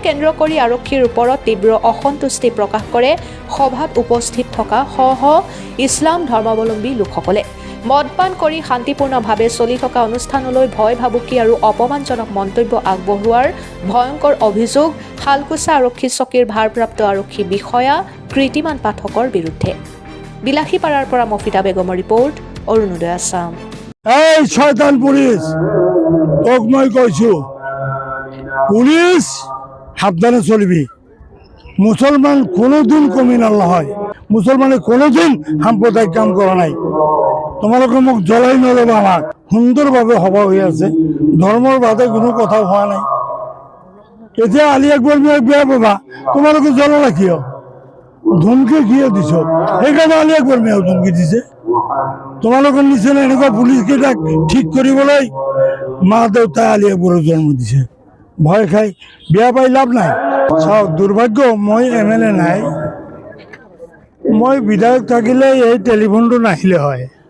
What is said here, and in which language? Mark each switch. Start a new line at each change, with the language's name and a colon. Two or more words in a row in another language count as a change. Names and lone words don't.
Assamese: কেন্দ্ৰ কৰি আৰক্ষীৰ ওপৰত তীব্ৰ অসন্তুষ্টি প্ৰকাশ কৰে সভাত উপস্থিত থকা শ ইছলাম ধৰ্মাৱলম্বী লোকসকলে মদপান কৰি শান্তিপূৰ্ণভাৱে চলি থকা অনুষ্ঠানলৈ ভয় ভাবুকি আৰু অপমানজনক মন্তব্য আগবঢ়োৱাৰ ভয়ংকৰ অভিযোগ হালকুচা আৰক্ষী চকীৰ ভাৰপ্ৰাপ্ত আৰক্ষী বিষয়া কৃতিমান পাঠকৰ বিৰুদ্ধে বিলাসীপাৰাৰ পৰা মফিদা বেগমৰ ৰিপৰ্ট অৰুণোদয় আছাম এই শয়তান পুলিশ তোক মই কইছো পুলিশ সাবধানে চলবি মুসলমান কোনোদিন কমিনাল নহয় মুসলমানে কোনোদিন সাম্প্রদায়িক কাম করা নাই তোমালোকে মোক জ্বলাই নলবা আমাক সুন্দরভাবে সভা হয়ে আছে ধর্মর বাদে কোনো কথা হওয়া নাই এতিয়া আলী আকবর মিয়াক বিয়া পাবা তোমালোকে জ্বলালা কিয় ধমকি কিয় দিছ সেইকাৰণে আলী আকবর মিয়াও ধমকি দিছে তোমালোকৰ নিচিনা এনেকুৱা পুলিচ কেইটাক ঠিক কৰিবলৈ মা দেউতাই আলী আকবৰৰ জন্ম দিছে ভয় খাই বিয়া পাই লাভ নাই চাওক দুৰ্ভাগ্য মই MLA নাই মই বিধায়ক থাকিলে এই টেলিফোনটো নাহিলে হয়